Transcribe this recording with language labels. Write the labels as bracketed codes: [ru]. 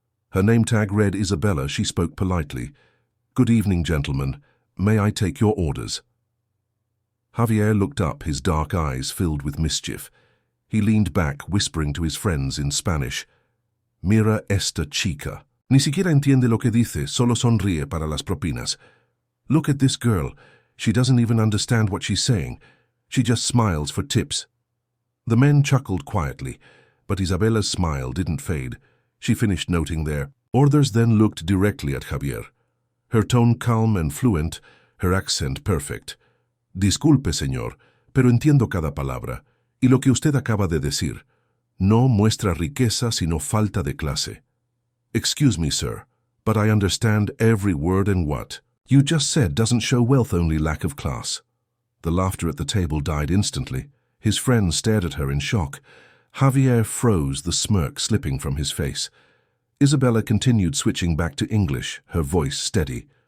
[en] Her name tag read Isabella. She spoke politely. "Good evening, gentlemen. May I take your orders?" Javier looked up, his dark eyes filled with mischief. He leaned back, whispering to his friends in Spanish, [es] "Mira esta chica. Ni siquiera entiende lo que dice, solo sonríe para las propinas. [en] Look at this girl. She doesn't even understand what she's saying. She just smiles for tips." The men chuckled quietly, but Isabella's smile didn't fade. She finished noting their orders, then looked directly at Javier. Her tone calm and fluent, her accent perfect. [es] "Disculpe, señor, pero entiendo cada palabra. Y lo que usted acaba de decir no muestra riqueza sino falta de clase." [en] "Excuse me, sir, but I understand every word, and what you just said doesn't show wealth, only lack of class." The laughter at the table died instantly. His friends stared at her in shock. Javier froze, the smirk slipping from his face. Isabella continued, switching back to English, her voice steady.